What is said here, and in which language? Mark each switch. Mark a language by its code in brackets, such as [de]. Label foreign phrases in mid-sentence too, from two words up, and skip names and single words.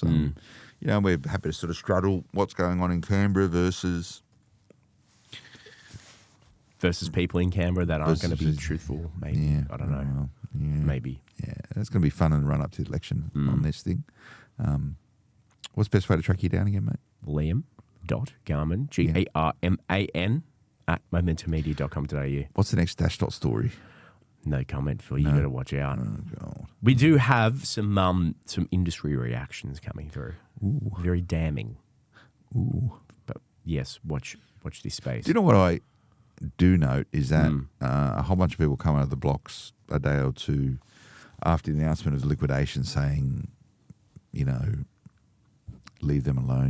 [en] We're happy to sort of straddle what's going on in Canberra versus people in Canberra that aren't going to be truthful. Maybe. Yeah, I don't know. well, yeah. Maybe. Yeah, it's going to be fun in the run up to the election on this thing. What's the best way to track you down again, mate? Liam.Garman, Garman, at momentummedia.com.au. What's the next dash dot story? No comment, Phil. You got to watch out. Oh, God. We do have some industry reactions coming through. Ooh. Very damning. Ooh. But yes, watch this space. Do you know what do note is that a whole bunch of people come out of the blocks a day or two after the announcement of the liquidation saying, leave them alone.